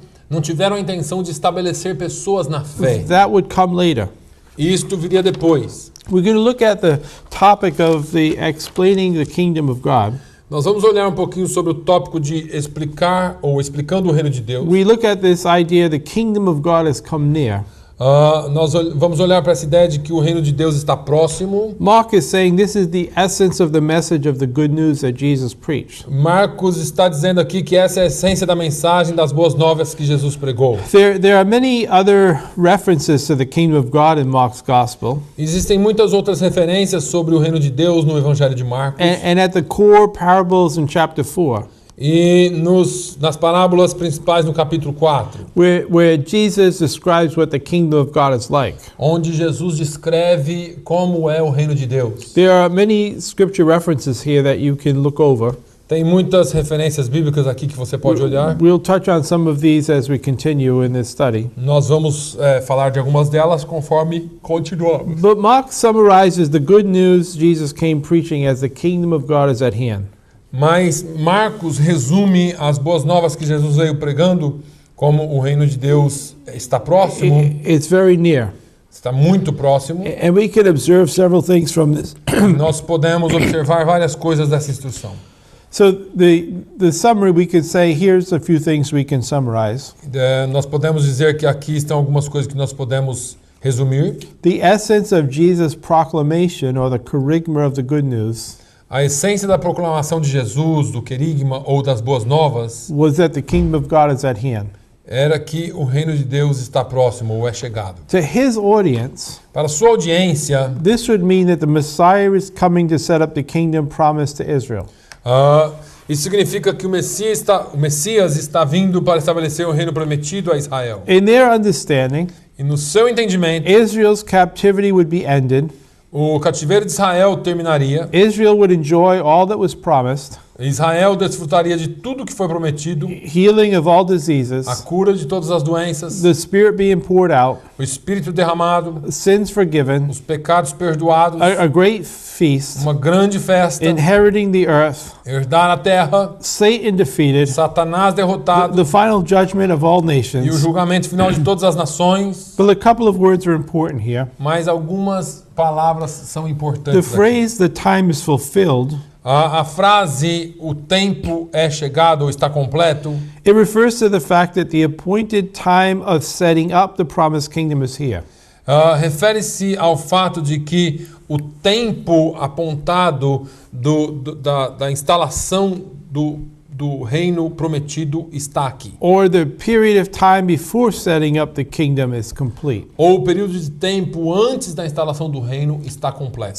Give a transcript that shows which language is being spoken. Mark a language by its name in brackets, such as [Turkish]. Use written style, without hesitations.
[Portuguese] não tiveram a intenção de estabelecer pessoas na fé. [English] That would come later. [Portuguese] Isto viria depois. [English] We're going to look at the topic of the explaining the kingdom of God. [Portuguese] Nós vamos olhar um pouquinho sobre o tópico de explicar ou explicando o reino de Deus. [English] We look at this idea the kingdom of God has come near. [Portuguese] Nós vamos olhar para essa ideia de que o reino de Deus está próximo. [English] Mark is saying this is the essence of the message of the good news that Jesus preached. [Portuguese] Marcos está dizendo aqui que essa é a essência da mensagem das boas novas que Jesus pregou. [English] There are many other references to the kingdom of God in Mark's gospel. [Portuguese] Existem muitas outras referências sobre o reino de Deus no Evangelho de Marcos. [English] And at the core, parables in chapter 4. [Portuguese] E nas parábolas principais no capítulo 4, [English] Where Jesus describes what the kingdom of God is like. [Portuguese] onde Jesus descreve como é o reino de Deus. [English] There are many scripture references here that you can look over. [Portuguese] Tem muitas referências bíblicas aqui que você pode olhar. [English] We'll touch on some of these as we continue in this study. [Portuguese] Nós vamos falar de algumas delas conforme continuamos. [English] But Mark summarizes the good news Jesus came preaching as the kingdom of God is at hand. [Portuguese] Mas Marcos resume as boas novas que Jesus veio pregando como o reino de Deus está próximo, [English] It's very near. [Portuguese] está muito próximo. [English] And we can observe several things from this. [Portuguese] Nós podemos observar várias coisas dessa instrução. [English] So the summary, we could say, here's a few things we can summarize. [Portuguese] Nós podemos dizer que aqui estão algumas coisas que nós podemos resumir. [English] The essence of Jesus' proclamation, or the kerygma of the good news, [Portuguese] A essência da proclamação de Jesus, do querigma ou das boas novas, [English] was that the kingdom of God is at hand. [Portuguese] era que o reino de Deus está próximo ou é chegado. [English] To his audience, [Portuguese] Para a sua audiência, [English] this would mean that the Messiah is coming to set up the kingdom promised to Israel. [Portuguese] Isso significa que o Messias está vindo para estabelecer o reino prometido a Israel. [English] In their understanding, [Portuguese] E no seu entendimento, [English] Israel's captivity would be ended. [Portuguese] o cativeiro de Israel terminaria, [English] Israel would enjoy all that was promised, [Portuguese] Israel desfrutaria de tudo que foi prometido, [English] healing of all diseases, [Portuguese] a cura de todas as doenças, [English] the Spirit being poured out, [Portuguese] o Espírito derramado, [English] sins forgiven, [Portuguese] os pecados perdoados, [English] a great feast, [Portuguese] uma grande festa, [English] inheriting the earth, [Portuguese] herdar a terra, [English] Satan defeated, [Portuguese] Satanás derrotado [English] the final judgment of all [Portuguese] e o [English] nations. [Portuguese] julgamento final de todas as nações. [English] But a couple of words are important here. [Portuguese] Mas algumas palavras são [English] The [Portuguese] importantes aqui. [English] phrase, the time is fulfilled, [Portuguese] A frase, o tempo é chegado ou está completo, [English] it refers to the fact that the appointed time of setting up the promised kingdom is here. [Portuguese] refere-se ao fato de que o tempo apontado da instalação do reino prometido está aqui. [English] Or the period of time before setting up the kingdom is complete. [Portuguese] Ou o período de tempo antes da instalação do reino está completo.